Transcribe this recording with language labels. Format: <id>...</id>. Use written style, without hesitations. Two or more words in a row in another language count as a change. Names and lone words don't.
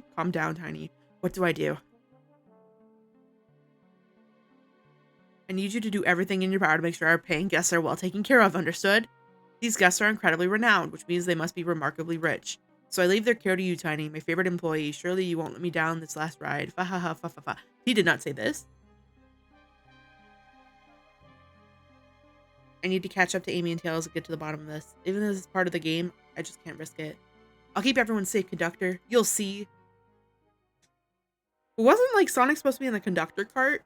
<en>Calm down, Tiny. What do I do? I need you to do everything in your power to make sure our paying guests are well taken care of, understood? These guests are incredibly renowned, which means they must be remarkably rich. So I leave their care to you, Tiny, my favorite employee. Surely you won't let me down this last ride. Fa ha ha fa fa fa. He did not say this. I need to catch up to Amy and Tails and get to the bottom of this. Even though this is part of the game, I just can't risk it. I'll keep everyone safe, conductor. You'll see. Wasn't like Sonic supposed to be in the conductor cart?</en>